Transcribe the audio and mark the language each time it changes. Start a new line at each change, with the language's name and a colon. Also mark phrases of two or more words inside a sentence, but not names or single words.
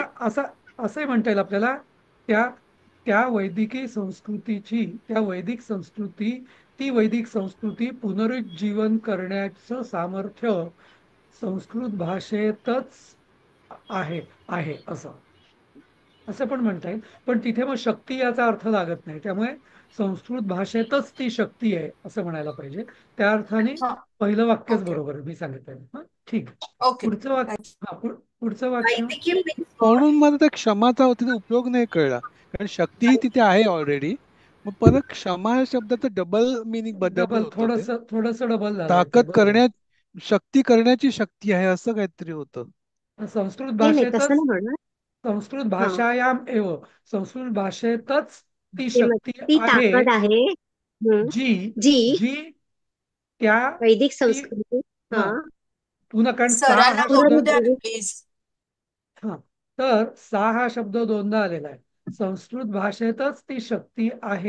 Marathi: असं असं असंही म्हणता येईल आपल्याला, त्या त्या वैदिकी संस्कृतीची, त्या वैदिक संस्कृती, ती वैदिक संस्कृती पुनरुज्जीवन करण्याचं सामर्थ्य संस्कृत भाषेतच आहे आहे असं असं पण म्हणता येईल. पण तिथे मग शक्ती याचा अर्थ लागत नाही, त्यामुळे संस्कृत भाषेतच ती शक्ती आहे असं म्हणायला पाहिजे. त्या अर्थाने हा. पहिलं वाक्यच ओके. बरोबर आहे, मी सांगितलं. हा, ठीक. ओके. पुढचं वाक्य, हा, पुढचं वाक्य.
English: Vaidikim means what?
Marathi: म्हणून मला त्या क्षमाचा तिथे उपयोग नाही कळला, कारण शक्ती ही तिथे आहे ऑलरेडी. मग परत क्षमा या शब्दाचं
English: double meaning
Marathi: डबल डबल, होतं ते. थोडस डबल झालंय ते, ताकद बरोबर. करण्यात, शक्ती करण्याची शक्ती आहे असं काहीतरी होतं. संस्कृत नाही नाही, तसं भाषेतच, नाही म्हणणार. संस्कृत हा,
Sanskrit: भाषायाम एव,
Marathi: संस्कृत भाषेतच ती ते शक्ती ती आहे, ताकद आहे. हं, जी जी जी त्या वैदिक ती संस्कृती हा हा, पुन्हा, कारण सा सरांना हा शब्द, बघू द्या पुनरुज्जीवित प्लीज. हा, तर सा हा शब्द दोनदा आलेला आहे. संस्कृत भाषेतच ती शक्ती आहे.